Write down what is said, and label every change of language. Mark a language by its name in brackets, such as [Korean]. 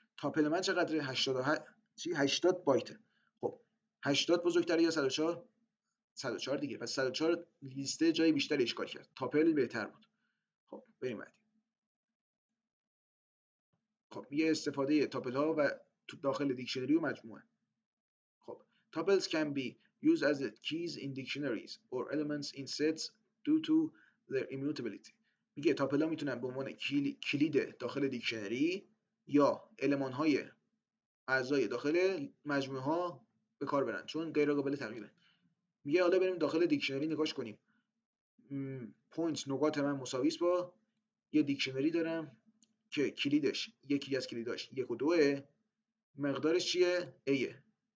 [Persian] تاپل من چقدره؟ 80 بایته. خب 80 بزرگتره یا 104؟ 104 دیگه. پس 104 لیسته جای بیشتری اشغال کرد، تاپل بهتر بود. خب بریم بعدی. خب یه استفاده تاپل ها و داخل دیکشنری و مجموعه. [English] خب tuples can be used as keys in dictionaries or elements in sets due to their immutability. [Persian] میگه تاپل ها میتونن به عنوان کلید داخل دیکشنری یا المان های اعضای داخل مجموعه ها به کار برن چون غیر قابل تغییره. میگه حالا بریم داخل دیکشنری نگاش کنیم. پوینت نقاط من مساوی است با یه دیکشنری دارم که کلیدش، یکی از کلیداش 1 و 2، مقدارش چیه؟ A.